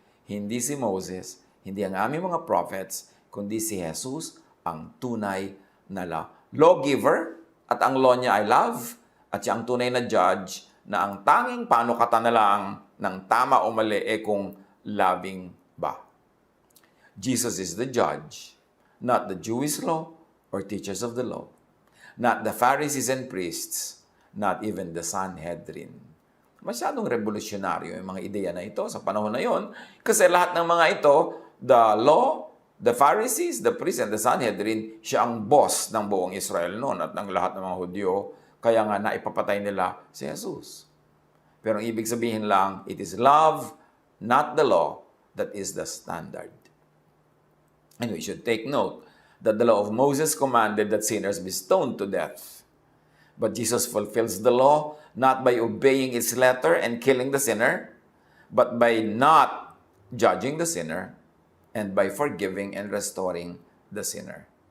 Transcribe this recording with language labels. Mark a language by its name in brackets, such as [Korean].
[Filipino] Hindi si Moses, hindi ang aming mga prophets, kundi si Jesus ang tunay na lawgiver at ang law niya ay love at siya ang tunay na judge na ang tanging panukatan na lang ng tama o mali kung loving ba. [English] Jesus is the judge, not the Jewish law or teachers of the law, not the Pharisees and priests, not even the Sanhedrin. [Filipino] Masyadong revolusyonaryo yung mga ideya na ito sa panahon na yon kasi lahat ng mga ito, [English] the law, the Pharisees, the priests, and the Sanhedrin, [Filipino] siya ang boss ng buong Israel noon at ng lahat ng mga Hudyo. Kaya nga naipapatay nila si Jesus. Pero ang ibig sabihin lang, [English] it is love, not the law, that is the standard. And we should take note that the law of Moses commanded that sinners be stoned to death. But Jesus fulfills the law not by obeying its letter and killing the sinner, but by not judging the sinner and by forgiving and restoring the sinner.